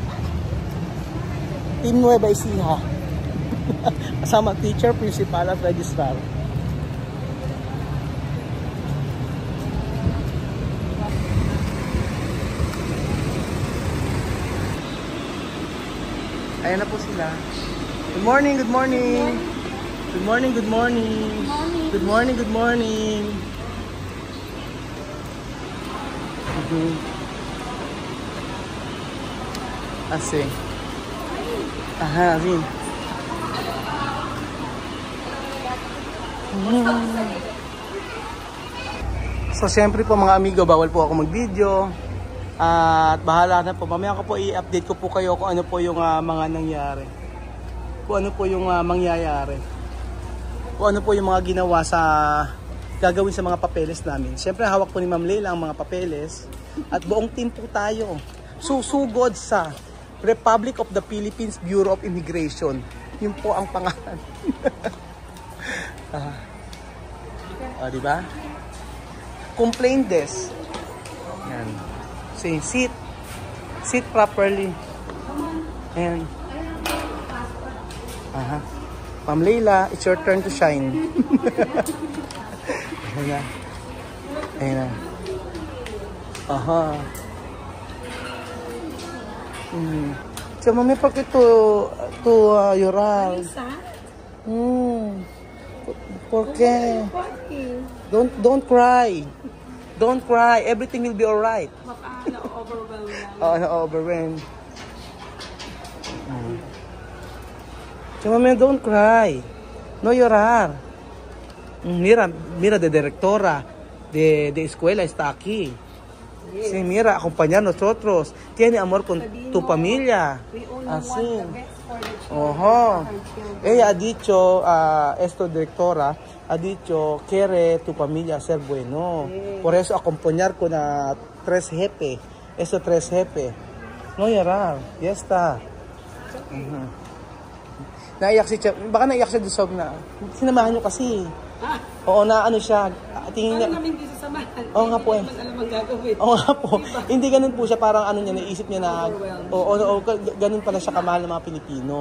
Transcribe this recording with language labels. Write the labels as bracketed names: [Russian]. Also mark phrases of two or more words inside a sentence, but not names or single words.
[Filipino] Team Nueva Ecija. Kasama teacher, principal at registrar. Ayan na po sila. [English] Good morning, good morning. Good morning, good morning. Good morning, good morning. [Spanish] Así. Ajá, así. [Filipino] So, syempre po mga amigo, bawal po ako mag-video. At bahala na po. Mamaya ko po i-update ko po kayo kung ano po yung mga nangyari. Kung ano po yung mangyayari. Kung ano po yung mga ginawa sa gagawin sa mga papeles namin. Syempre hawak po ni Ma'am Leila ang mga papeles. At buong team po tayo. Susugod sa Republic of the Philippines Bureau of Immigration. Yun po ang pangalan. Diba? [English] Complaint desk. Yan. Say, sit properly. And Ma'am Leila, it's your turn to shine. [Filipino] Ayan na. So, mami, bakit to llorar? [Spanish] ¿Por qué? [English] Don't cry. Don't cry. Everything will be alright. [Filipino] Na-overwhelm. So, mami, [English] don't cry. [Spanish] No llorar. Mira, de directora de escuela está aquí. [English] Yes. [Spanish] Sí, mira, acompañar nosotros. Tiene amor con tu familia. Así. Ella ha dicho, esto directora, ha dicho, quiere tu familia ser bueno. [English] Yes. [Spanish] Por eso acompañar con 3 jefes. Eso 3 jefes. No llorar. Ya está. [Filipino] Naiyak si Chef. Baka naiyak siya doon na. Sinamahan nyo kasi. Oo, na ano siya. Tingin niya. Namin hindi sasamahan. Oo nga po eh. Alam ang gagawin. Oo nga po. Hindi ganun po siya. Parang ano niya, naisip niya na, ganun pala siya kamahal ng mga Pilipino.